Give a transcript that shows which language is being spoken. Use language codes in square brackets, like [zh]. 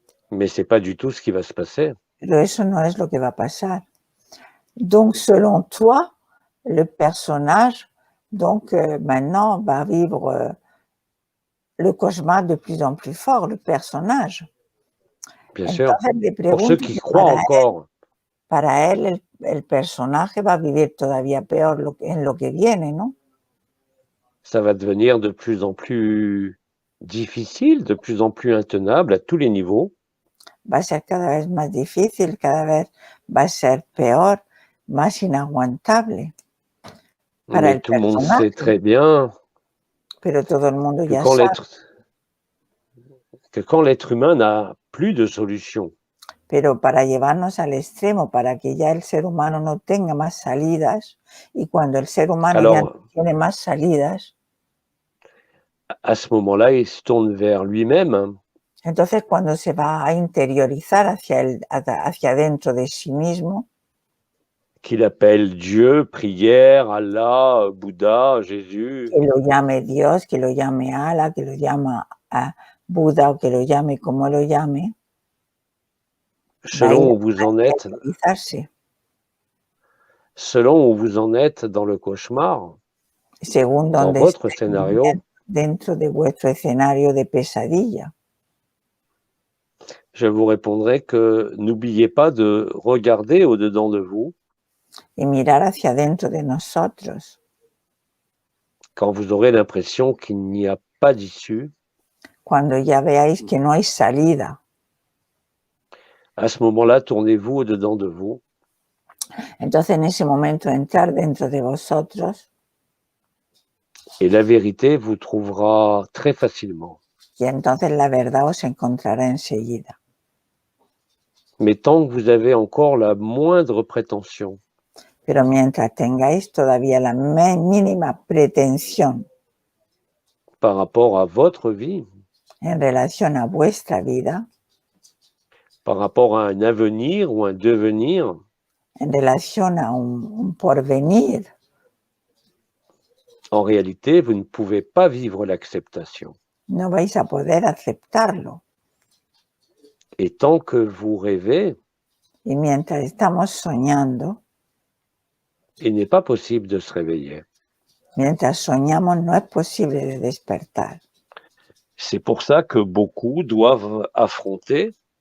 [fr] Mais c'est pas du tout ce qui va se passer. [es] Pero eso no es lo que va a pasar. [fr] Donc, selon toi, le personnage, donc maintenant, va vivre le cauchemar de plus en plus fort, le personnage. Bien sûr. Le pour ceux qui croient encore. [es] Para él el personaje va a vivir todavía peor en lo que viene, ¿no? [fr] Ça va devenir de plus en plus difficile, de plus en plus intenable à tous les niveaux. [es] Va a ser cada vez más difícil, cada vez va a ser peor, más inaguantable. Para [fr] Mais tout le monde sait très bien [es] pero todo el mundo [fr] que [es] ya sabe [fr] quand l'être humain n'a plus de solution. [es] Pero para llevarnos al extremo, para que ya el ser humano no tenga más salidas, y cuando el ser humano ya no tiene más salidas, [fr] à ce moment-là, il se tourne vers lui-même. [es] Entonces, cuando se va a interiorizar hacia dentro de sí mismo, [fr] qu'il appelle Dieu, prière, Allah, Bouddha, Jésus. [es] Que lo llame Dios, que lo llame Allah, que lo llame a Buda o que lo llame como lo llame. [fr] Selon où vous en êtes. Selon où vous en êtes dans le cauchemar. [es] Según [fr] dans votre scénario. [es] Dentro de vuestro escenario de pesadilla. [fr] Je vous répondrai que n'oubliez pas de regarder au-dedans de vous. [es] Y mirar hacia dentro de nosotros. [fr] Quand vous aurez l'impression qu'il n'y a pas d'issue. [es] Cuando ya veáis que no hay salida. [fr] À ce moment-là, tournez-vous au-dedans de vous. [es] Entonces, en ese momento, entrar dentro de vosotros. [fr] Et la vérité vous trouvera très facilement. [es] Y entonces la verdad os encontrará enseguida. [fr] Mais tant que vous avez encore la moindre prétention. [es] Pero mientras tengáis todavía la mínima pretensión. [fr] Par rapport à votre vie. [es] En relación a vuestra vida. [fr] Par rapport à un avenir ou un devenir. [es] En relación a un porvenir. [fr] En réalité, vous ne pouvez pas vivre l'acceptation. [es] No vais a poder aceptarlo. [fr] Et tant que vous rêvez. [es] Y mientras estamos soñando. [fr] Il n'est pas possible de se réveiller. [es] Mientras soñamos, no es posible de despertar. [fr] C'est pour ça que beaucoup doivent affronter.